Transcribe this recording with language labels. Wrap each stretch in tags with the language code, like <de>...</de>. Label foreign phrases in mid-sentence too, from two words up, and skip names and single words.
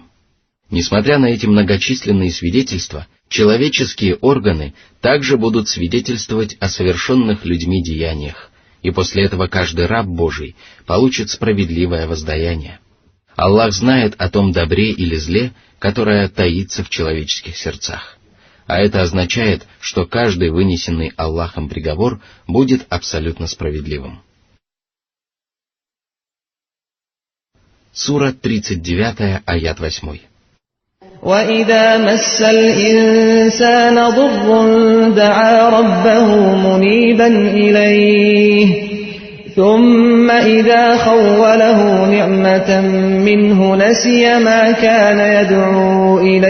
<ru>Несмотря на эти многочисленные свидетельства, человеческие органы также будут свидетельствовать о совершенных людьми деяниях, и после этого каждый раб Божий получит справедливое воздаяние. Аллах знает о том добре или зле, которое таится в человеческих сердцах. А это означает, что каждый вынесенный Аллахом приговор будет абсолютно справедливым. Сура 39, аят 8.</ru> <ar>وَإِذَا مَسَّ الْإِنسَانَ ضُرٌّ دَعَا رَبَّهُ مُنِيبًا إِلَيْهِ ثُمَّ إِذَا خَوَّلَهُ نِعْمَةً مِّنْهُ نَسِيَ مَا كَانَ يَدْعُو</ar>